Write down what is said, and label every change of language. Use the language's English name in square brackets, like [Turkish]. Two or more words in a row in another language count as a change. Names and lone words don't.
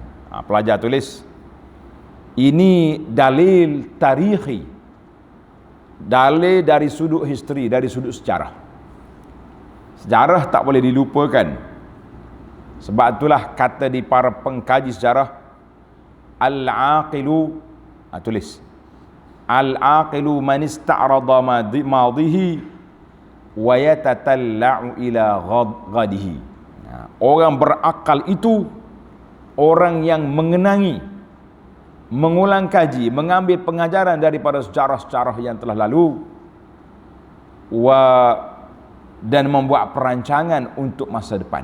[Malay] Pelajar tulis, ini [Arabic] dalil tarikhi, [Malay] dalil dari sudut history, dari sudut sejarah. Sejarah tak boleh dilupakan. Sebab itulah kata di para pengkaji sejarah, al-aqilu, tulis, [Arabic] al-aqilu man ista'rada madhihi wa yatatalla'u ila ghadihi. [Malay] Orang berakal itu orang yang mengenangi, mengulang kaji, mengambil pengajaran daripada sejarah-sejarah yang telah lalu, dan membuat perancangan untuk masa depan.